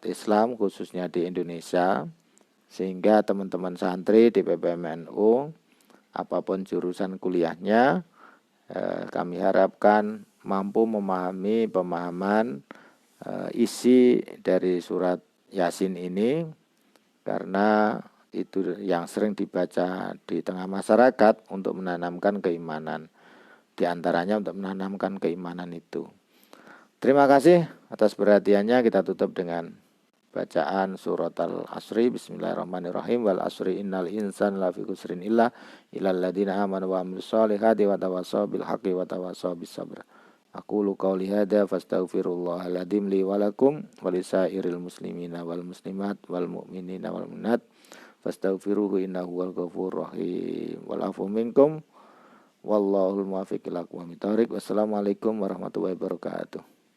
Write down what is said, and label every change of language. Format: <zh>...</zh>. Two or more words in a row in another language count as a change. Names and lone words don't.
<id>Islam khususnya di Indonesia, sehingga teman-teman santri di PPMNU apapun jurusan kuliahnya, kami harapkan mampu memahami pemahaman isi dari surat Yasin ini, karena itu yang sering dibaca di tengah masyarakat untuk menanamkan keimanan, di antaranya untuk menanamkan keimanan itu. Terima kasih atas perhatiannya. Kita tutup dengan bacaan surat Al-Asri.</id> <ar>Bismillahirrahmanirrahim. والعصر إن الإنسان لفي خسر إلا إلا الذين آمنوا وعملوا الصالحات وتواصوا بالحق وتواصوا بالصبر. أقول قولي هذا فأستغفر الله العظيم لي ولكم ولسائر المسلمين والمسلمات والمؤمنين والمؤمنات فاستغفروه إنه والغفور الرحيم. والعفو منكم والله الموفق إلى أقوم الطريق. والسلام عليكم ورحمة الله وبركاته.</ar>